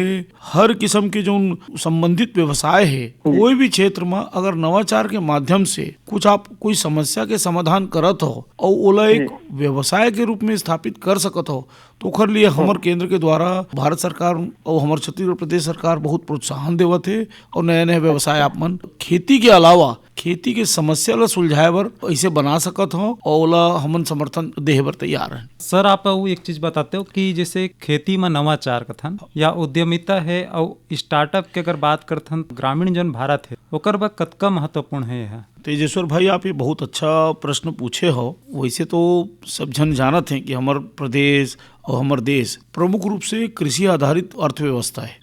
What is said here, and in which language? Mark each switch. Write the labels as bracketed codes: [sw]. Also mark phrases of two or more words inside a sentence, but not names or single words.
[hne] हर किस्म के जो संबंधित व्यवसाय है, कोई भी क्षेत्र में अगर नवाचार के माध्यम से कुछ आप कोई समस्या के समाधान करत हो और ओला एक व्यवसाय के रूप में स्थापित कर सकत हो, तो ओखर लिए हमारे केंद्र के द्वारा भारत सरकार और हमारे छत्तीसगढ़ प्रदेश सरकार बहुत प्रोत्साहन देवत है। और नए नए व्यवसाय आप मन खेती के अलावा खेती के समस्या ला सुलझाए बर ऐसे बना सकत हो और ओला हमन समर्थन देहे बर तैयार हैं। सर आप वो एक चीज बताते हो कि जैसे खेती में नवाचार कथन या उद्यमिता है और स्टार्टअप के अगर बात करथन, ग्रामीण जन भारत है ओकर बा कतका महत्वपूर्ण है यह? तेजेश्वर भाई आप ये बहुत अच्छा प्रश्न पूछे हो। वैसे तो सब जन जानत हैं कि हमारे प्रदेश और हमारे देश प्रमुख रूप से कृषि आधारित अर्थव्यवस्था है।